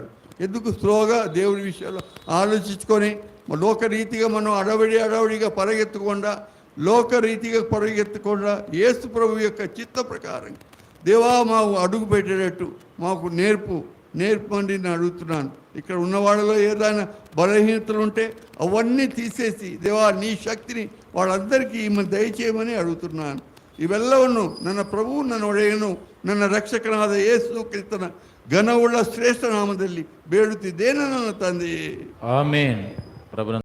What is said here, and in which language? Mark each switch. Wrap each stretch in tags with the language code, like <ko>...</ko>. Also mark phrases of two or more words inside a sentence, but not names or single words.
<te>ఎందుకు స్లోగా దేవుడి విషయంలో ఆలోచించుకొని లోకరీతిగా మనం అడవడిగా పరిగెత్తకుండా యేసు ప్రభు యొక్క చిత్త ప్రకారం దేవా మాకు అడుగు పెట్టేటట్టు మాకు నేర్పండి నేను అడుగుతున్నాను. ఇక్కడ ఉన్న వాళ్ళలో ఏదైనా బలహీనతలు ఉంటే అవన్నీ తీసేసి దేవా నీ శక్తిని వాళ్ళందరికీ దయచేయమని అడుగుతున్నాను.</te> <kn>ಇವೆಲ್ಲವನ್ನು ನನ್ನ ಪ್ರಭು ನನ್ನ ಒಡೆಯನು ನನ್ನ ರಕ್ಷಕನಾದ ಯೇಸು ಕ್ರಿಸ್ತನ ಘನವುಳ್ಳ ಶ್ರೇಷ್ಠ ನಾಮದಲ್ಲಿ ಬೇಡುತ್ತಿದ್ದೇನೆ ನನ್ನ ತಂದೆಯೇ, ಆಮೆನ್.</kn>